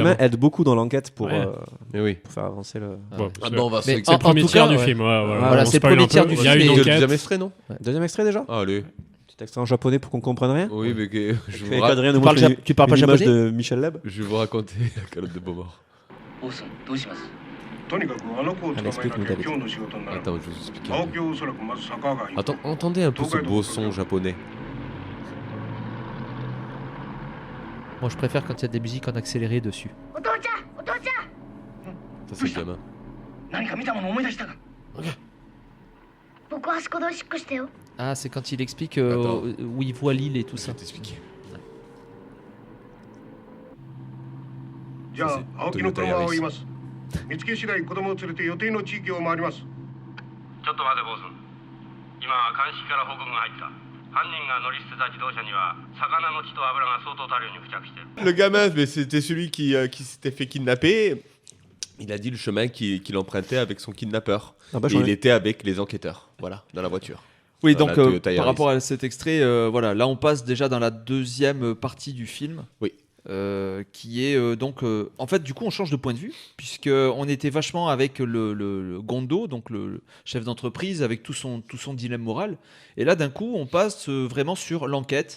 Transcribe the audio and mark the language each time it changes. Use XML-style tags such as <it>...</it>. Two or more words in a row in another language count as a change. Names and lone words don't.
<fr>gamin aide beaucoup dans l'enquête pour Ouais. Mais oui. faire avancer le. Bon, Ah bon, on va Mais se c'est le premier en tout tiers cas, du ouais. film. Ouais, Voilà, on c'est le spoil premier un peu. tiers du Il y a film. une Et le enquête. deuxième extrait, non Deuxième extrait déjà. Ah, allez. Petit extrait en japonais pour qu'on comprenne rien. Oui, mais je Fais vous qu'Adrien nous Tu parles montre tu parles pas une image japonais de Michel Leb. je vais vous raconter la calotte de Beaumort.</fr> <ja>とにかくあの子を捕まえなきゃ</ja> <fr>explique-nous, David.</fr> <ja>今日の仕事になる</ja> <fr>Attends, je vais vous expliquer.</fr> <ja>青木はおそらくまず坂川に</ja> <fr>Attends, entendez un peu ce beau son japonais. Moi, je préfère quand il y a des musiques en accéléré dessus. Ça, c'est le gamin.</fr> <ja>何か見たもの思い出したか</ja> <fr>Ah, c'est quand il explique Attends. où il voit l'île et tout Je ça. vais t'expliquer.</fr> <ja>じゃあ</ja> <fr>Ça, c'est</fr> <ja>青木の</ja> <fr>Toyota</fr> <ja>車を</ja> <fr>Yaris.</fr> <ja>追います見つけ次第子供を連れて予定の地域を回りますちょっと待てボス今鑑識から報告が入った犯人が乗り捨てた自動車には魚の血と油が相当多量に付着している</ja> <fr>Le gamin, mais c'était celui qui s'était fait kidnapper. Il a dit le chemin qu'il empruntait avec son kidnappeur. Ah bah, Et j'en il ai- était avec les enquêteurs, voilà, dans la voiture. Oui, Dans donc la Toyota par Yaris. rapport à cet extrait, voilà, là on passe déjà dans la deuxième partie du film. Oui. Qui est donc en fait du coup on change de point de vue puisque on était vachement avec le Gondo, donc le chef d'entreprise avec tout son dilemme moral, et là d'un coup on passe vraiment sur l'enquête.</fr>